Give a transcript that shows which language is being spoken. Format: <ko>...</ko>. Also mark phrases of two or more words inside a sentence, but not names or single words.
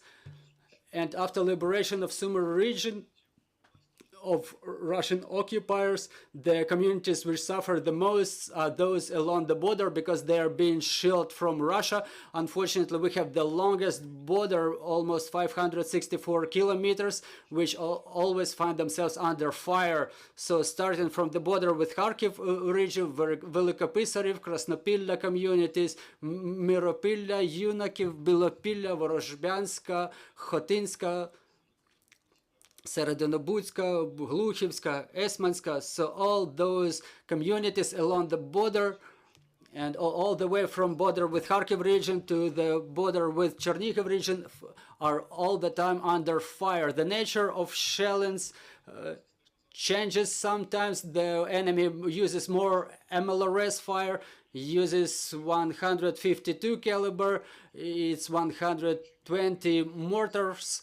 <en>And after liberation of Sumy region of Russian occupiers, the communities which suffer the most are those along the border, because they are being shelled from Russia. Unfortunately, we have the longest border, almost 564 kilometers, which always find themselves under fire. So starting from the border with Kharkiv region, Velikopisarev, Krasnopilla communities, Miropilla, Yunakiv, Bilopilla, Vorozhbyanska, Khotinska, Seredonobudska, Gluchivska, Esmanska, so all those communities along the border, and all the way from border with Kharkiv region to the border with Chernihiv region are all the time under fire. The nature of shellings changes. Sometimes the enemy uses more MLRS fire, uses 152 caliber, it's 120 mortars.</en>